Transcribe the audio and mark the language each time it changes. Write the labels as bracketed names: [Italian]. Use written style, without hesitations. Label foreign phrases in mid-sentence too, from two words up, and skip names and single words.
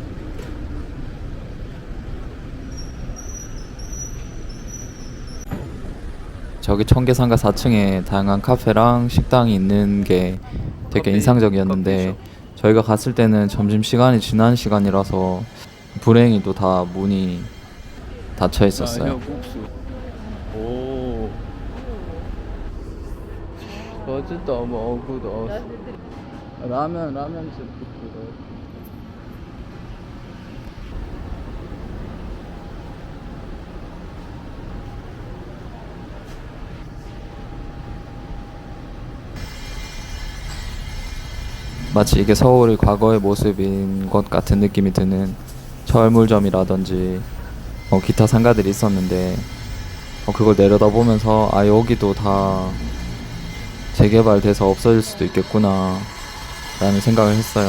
[Korean] 저기 청계상가 4층에 다양한 카페랑 식당이 있는 게 되게 인상적이었는데 저희가 갔을 때는 점심시간이 지난 시간이라서 불행히도 다 문이 닫혀 있었어요. 오. [German] Das sieht aber auch gut aus. 라면 sieht gut aus. [Korean] 마치 이게 서울의 과거의 모습인 것 같은 느낌이 드는 철물점이라든지 기타 상가들이 있었는데 그걸 내려다보면서 아 여기도 다 재개발돼서 없어질 수도 있겠구나 라는 생각을 했어요.